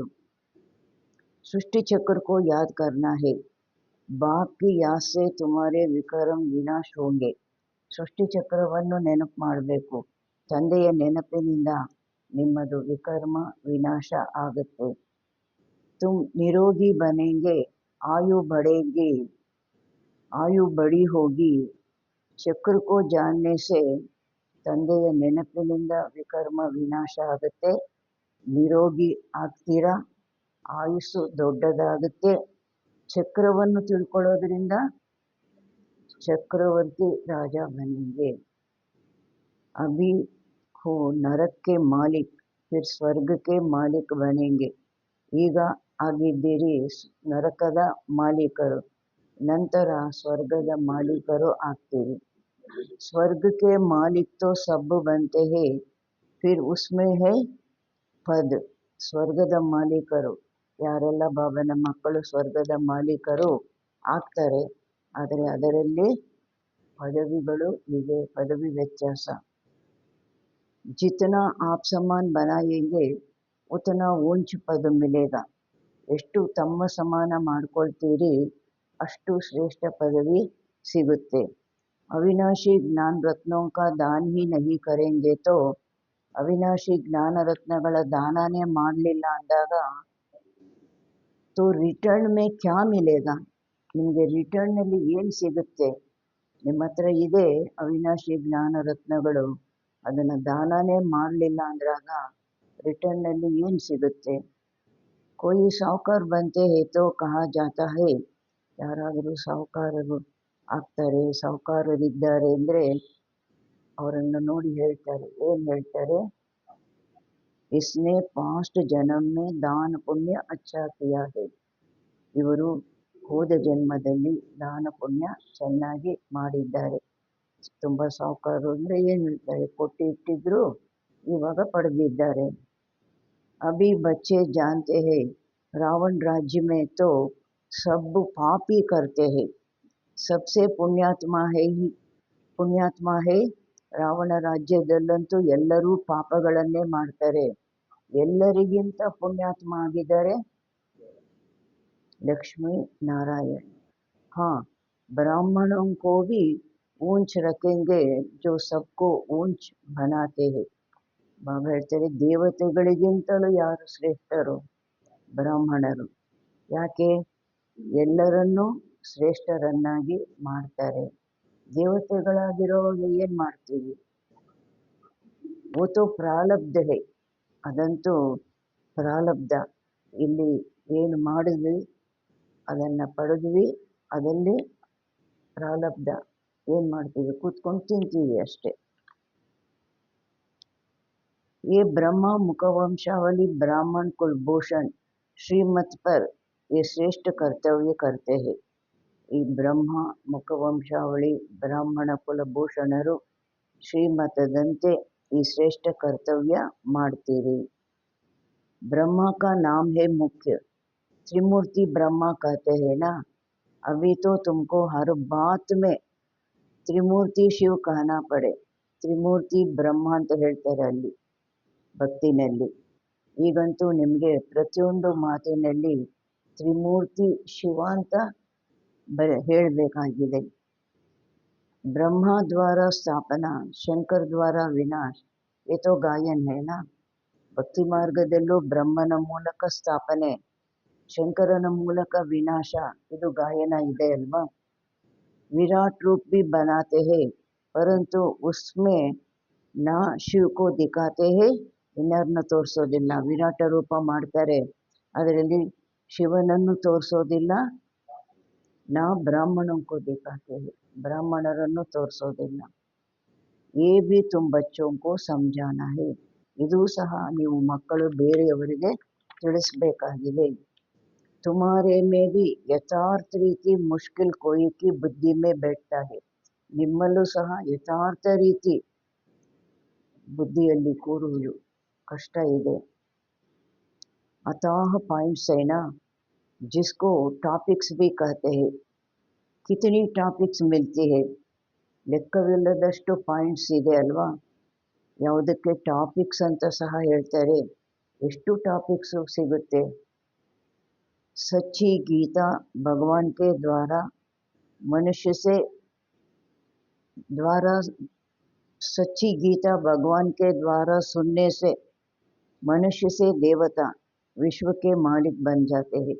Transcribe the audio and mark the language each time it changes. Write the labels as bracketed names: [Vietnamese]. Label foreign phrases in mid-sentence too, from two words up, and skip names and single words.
[Hindi] सृष्टि चक्र को याद करना है, बाप की याद से तुम्हारे विकर्म विनाश होंगे. [Kannada] ಸೃಷ್ಟಿ ಚಕ್ರವನ್ನು ನೆನಪು ಮಾಡಬೇಕು, ತಂದೆಯ ನೆನಪಿನಿಂದ ನಿಮ್ಮದು ವಿಕರ್ಮ ವಿನಾಶ ಆಗುತ್ತೆ. [Hindi] तुम निरोगी बनेंगे, आयु बढ़ेगी, आयु बड़ी होगी. [Kannada] ಚಕ್ರ [Hindi] को जानने से [Kannada] ತಂದೆಯ ನೆನಪಿನಿಂದ ವಿಕರ್ಮ ವಿನಾಶ ಆಗುತ್ತೆ, ನಿರೋಗಿ ಆಗ್ತೀರಾ, ಆಯುಸ್ಸು ದೊಡ್ಡದಾಗುತ್ತೆ. ಚಕ್ರವನ್ನು ತಿಳ್ಕೊಳ್ಳೋದ್ರಿಂದ ಚಕ್ರವರ್ತಿ ರಾಜ ಬನೆಂಗೆ. [Hindi] अभी हो नरक के मालिक, फिर स्वर्ग के मालिक बनेंगे. [Kannada] ಈಗ ಆಗಿದ್ದೀರಿ ನರಕದ ಮಾಲೀಕರು, ನಂತರ ಸ್ವರ್ಗದ ಮಾಲೀಕರು ಆಗ್ತೀರಿ. [Hindi] स्वर्ग के मालिक तो सब बनते हैं, फिर उसमें है ಪದ. [Kannada] ಸ್ವರ್ಗದ ಮಾಲೀಕರು ಯಾರೆಲ್ಲ ಬಾಬನ ಮಕ್ಕಳು ಸ್ವರ್ಗದ ಮಾಲೀಕರು ಆಗ್ತಾರೆ, ಆದರೆ ಅದರಲ್ಲಿ ಪದವಿಗಳು ಇದೆ, ಪದವಿ ವ್ಯತ್ಯಾಸ. [Hindi] जितना आप समान बनाएंगे उतना ऊंच पद मिलेगा. [Kannada] ಎಷ್ಟು ತಮ್ಮ ಸಮಾನ ಮಾಡ್ಕೊಳ್ತೀರಿ ಅಷ್ಟು ಶ್ರೇಷ್ಠ ಪದವಿ ಸಿಗುತ್ತೆ. [Hindi] अविनाशी ज्ञान रत्नों का दान ही नहीं करेंगे तो, [Kannada] ಅವಿನಾಶಿ ಜ್ಞಾನ ರತ್ನಗಳ ದಾನನೇ ಮಾಡಲಿಲ್ಲ ಅಂದಾಗ [Hindi] तो रिटर्न में क्या मिलेगा, [Kannada] ನಿಮಗೆ ರಿಟರ್ನಲ್ಲಿ ಏನು ಸಿಗುತ್ತೆ? ನಿಮ್ಮ ಹತ್ರ ಇದೆ ಅವಿನಾಶಿ ಜ್ಞಾನ ರತ್ನಗಳು, ಅದನ್ನು ದಾನನೇ ಮಾಡಲಿಲ್ಲ ಅಂದಾಗ ರಿಟರ್ನಲ್ಲಿ ಏನು ಸಿಗುತ್ತೆ? [Hindi] कोई साहूकार बनते हैं तो कहा जाता है, [Kannada] ಯಾರಾದರೂ ಸಾಹುಕಾರರು ಆಗ್ತಾರೆ, ಸಾಹುಕಾರರಿದ್ದಾರೆ ಅಂದರೆ ಅವರನ್ನು ನೋಡಿ ಹೇಳ್ತಾರೆ, ಏನು ಹೇಳ್ತಾರೆ? [Hindi] इसने पास्ट जन्म में दान पुण्य अच्छा किया है. [Kannada] ಇವರು ಹೋದ ಜನ್ಮದಲ್ಲಿ ದಾನ ಪುಣ್ಯ ಚೆನ್ನಾಗಿ ಮಾಡಿದ್ದಾರೆ. ತುಂಬ ಸಾಹುಕಾರರು ಅಂದರೆ ಏನು ಹೇಳ್ತಾರೆ? ಕೊಟ್ಟು ಇಟ್ಟಿದ್ರು ಇವಾಗ ಪಡೆದಿದ್ದಾರೆ. [Hindi] अभी बच्चे जानते हैं रावण राज्य में तो सब पापी करते हैं, सबसे पुण्यात्मा है [Kannada] ರಾವಣ ರಾಜ್ಯದಲ್ಲಂತೂ ಎಲ್ಲರೂ ಪಾಪಗಳನ್ನೇ ಮಾಡ್ತಾರೆ. ಎಲ್ಲರಿಗಿಂತ ಪುಣ್ಯಾತ್ಮ ಆಗಿದ್ದಾರೆ ಲಕ್ಷ್ಮೀ ನಾರಾಯಣ. [Hindi] हाँ, ब्राह्मणों को भी ऊंच रखेंगे जो सबको ऊंच बनाते हैं. [Kannada] ಬಾಬಾ ಹೇಳ್ತಾರೆ, ದೇವತೆಗಳಿಗಿಂತಲೂ ಯಾರು ಶ್ರೇಷ್ಠರು? ಬ್ರಾಹ್ಮಣರು. ಯಾಕೆ? ಎಲ್ಲರನ್ನೂ ಶ್ರೇಷ್ಠರನ್ನಾಗಿ ಮಾಡ್ತಾರೆ. ದೇವತೆಗಳಾಗಿರೋವಾಗ ಏನು ಮಾಡ್ತೀವಿ? [Hindi] वो तो ಪ್ರಾರಬ್ಧ है, [Kannada] ಅದಂತೂ ಪ್ರಾರಬ್ಧ. ಇಲ್ಲಿ ಏನು ಮಾಡಿದ್ವಿ ಅದನ್ನು ಪಡೆದ್ವಿ, ಅದಲ್ಲಿ ಪ್ರಾರಬ್ಧ. ಏನು ಮಾಡ್ತೀವಿ? ಕೂತ್ಕೊಂಡು ತಿಂತೀವಿ ಅಷ್ಟೇ. [Hindi] ये ब्रह्मा मुखवंशावली ब्राह्मण कुलभूषण श्रीमत पर ये श्रेष्ठ कर्तव्य करते हैं. [Kannada] ಈ ಬ್ರಹ್ಮ ಮುಖವಂಶಾವಳಿ ಬ್ರಾಹ್ಮಣ ಕುಲಭೂಷಣರು ಶ್ರೀಮತದಂತೆ ಈ ಶ್ರೇಷ್ಠ ಕರ್ತವ್ಯ ಮಾಡ್ತೀರಿ. [Hindi] ब्रह्मा का नाम है मुख्य, त्रिमूर्ति ब्रह्मा कहते हैं ना. अभी तो तुमको हर बात में त्रिमूर्ति शिव कहना पड़े. [Kannada] त्रिमूर्ति ब्रह्ಮ ಅಂತ ಹೇಳ್ತಾರೆ ಅಲ್ಲಿ ಭಕ್ತಿನಲ್ಲಿ. ಈಗಂತೂ ನಿಮಗೆ ಪ್ರತಿಯೊಂದು ಮಾತಿನಲ್ಲಿ ತ್ರಿಮೂರ್ತಿ ಶಿವ ಅಂತ ಹೇಳಬೇಕಾಗಿದೆ. [Hindi] ब्रह्मा द्वारा स्थापना, शंकर द्वारा विनाश, ये तो गायन है ना. [Kannada] ಭಕ್ತಿ ಮಾರ್ಗದಲ್ಲೂ ಬ್ರಹ್ಮನ ಮೂಲಕ ಸ್ಥಾಪನೆ, ಶಂಕರನ ಮೂಲಕ ವಿನಾಶ, ಇದು ಗಾಯನ ಇದೆ ಅಲ್ವಾ. [Hindi] विराट रूप भी बनाते हैं परंतु उसमें ना शिव को दिखाते हैं, [Kannada] ಇನ್ನರನ್ನ ತೋರಿಸೋದಿಲ್ಲ. ವಿರಾಟ ರೂಪ ಮಾಡ್ತಾರೆ, ಅದರಲ್ಲಿ ಶಿವನನ್ನು ತೋರಿಸೋದಿಲ್ಲ. [Hindi] ನಾ ಬ್ರಾಹ್ಮಣೋं को दिखाते हैं, [Kannada] ಬ್ರಾಹ್ಮಣರನ್ನು ತೋರಿಸೋದಿಲ್ಲ. [Hindi] ये भी तुम बच्चों को समझाना है, [Kannada] ಇದು ಸಹ ನೀವು ಮಕ್ಕಳು ಬೇರೆಯವರಿಗೆ ತಿಳಿಸಬೇಕಾಗಿದೆ. [Hindi] तुम्हारे में भी यथार्थ रीति मुश्किल कोई की बुद्धि में बैठता है, [Kannada] ನಿಮ್ಮಲ್ಲೂ ಸಹ ಯಥಾರ್ಥ ರೀತಿ ಬುದ್ಧಿಯಲ್ಲಿ ಕೂರುವುದು ಕಷ್ಟ ಇದೆ. [Hindi] अथाह पॉइंट्स है ना, जिसको टॉपिक्स भी कहते हैं. कितनी टॉपिक्स मिलती है? [Kannada] ಲೆಕ್ಕವಿಲ್ಲದಷ್ಟು ಪಾಯಿಂಟ್ಸ್ ಇದೆ ಅಲ್ವಾ. ಯಾವುದಕ್ಕೆ ಟಾಪಿಕ್ಸ್ ಅಂತ ಸಹ ಹೇಳ್ತಾರೆ. ಎಷ್ಟು ಟಾಪಿಕ್ಸು ಸಿಗುತ್ತೆ? [Hindi] सच्ची गीता भगवान के द्वारा मनुष्य से सच्ची गीता भगवान के द्वारा सुनने से मनुष्य से देवता, ವಿಶ್ವಕ್ಕೆ मालिक बन जाते है.